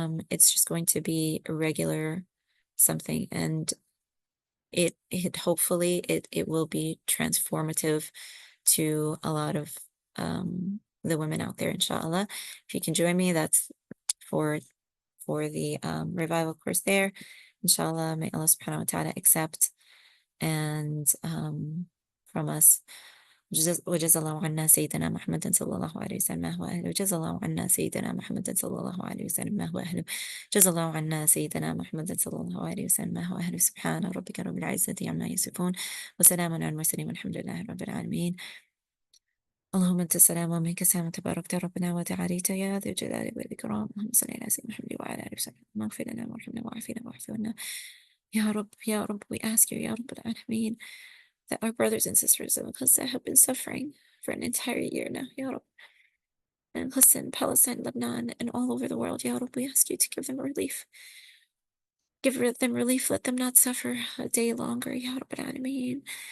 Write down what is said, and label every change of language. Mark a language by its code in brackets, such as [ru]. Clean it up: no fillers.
[en] It's just going to be a regular something, and it hopefully it will be transformative to a lot of the women out there, inshallah. If you can join me, that's for the revival course there, inshallah. May Allah subhanahu wa ta'ala accept and from us. [ar] وجزا الله عنا سيدنا محمد صلى الله عليه وسلم ما هو أهله. وجزا الله عنا سيدنا محمد صلى الله عليه وسلم ما هو أهله. جزا الله عنا سيدنا محمد صلى الله عليه وسلم ما هو أهله. سبحان ربك رب العزة عما يصفون وسلام على المرسلين والحمد لله رب العالمين. اللهم أنت السلام ومنك السلام تباركت ربنا وتعاليت يا ذي الجلال والإكرام. اللهم صل على سيدنا محمد وعلى آله وسلم. اغفر لنا وارحمنا وعافنا واعف عنا يا رب يا رب. [en] We ask you [ar] يا رب العالمين [en] that our brothers and sisters in Gaza have been suffering for an entire year now, Ya Rab. And Gaza, Palestine, Lebanon, and all over the world, Ya Rab, we ask you to give them relief. Give them relief, let them not suffer a day longer, Ya Rab al-Alameen.